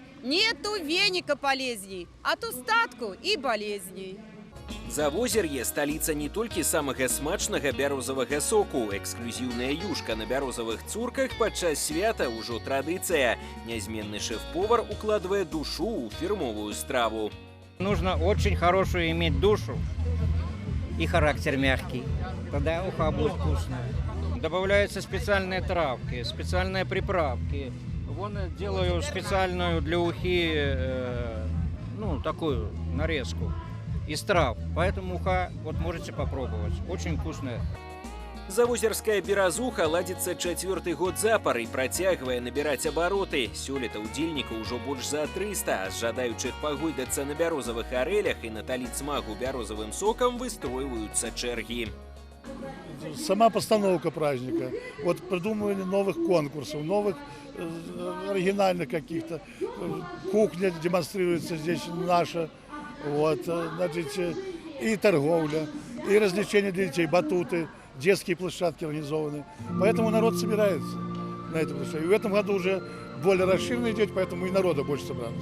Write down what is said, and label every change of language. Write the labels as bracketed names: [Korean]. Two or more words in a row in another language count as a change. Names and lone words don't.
[Russian] Нету веника полезней от устатку и болезней. [Belarusian] Завозер'е – сталіца не толькі самага смачнага бярозавага соку. Эксклюзіўная юшка на бярозавых цурках падчас свята ўжо традыцыя. Нязменны шэф-повар укладвае душу ў фірмовую страву. [Russian] Нужно очень хорошую иметь душу и характер мягкий. Тогда уха будет вкусная. Добавляются специальные травки, специальные приправки. Вон делаю специальную для ухи, ну, такую нарезку из трав. Поэтому уха, вот можете попробовать. Очень вкусная. [Belarusian] Завозерская беразуха ладзіцца 4-й год запар і працягвае набіраць абароты. Сёлета удзельнікаў ужо больш за 300, а з жадаючых пагойдацца на бярозавых арэлях і наталіць смагу бярозавым сокам выстройваюцца чэргі. [Russian] Сама постановка праздника, вот придумывание новых конкурсов, новых оригинальных каких-то. Кухня демонстрируется здесь наша, вот, значит, и торговля, и развлечения для детей, батуты, детские площадки организованы. Поэтому народ собирается. на это пришло. И в этом году уже более расширенно идет, поэтому и народа больше собралось.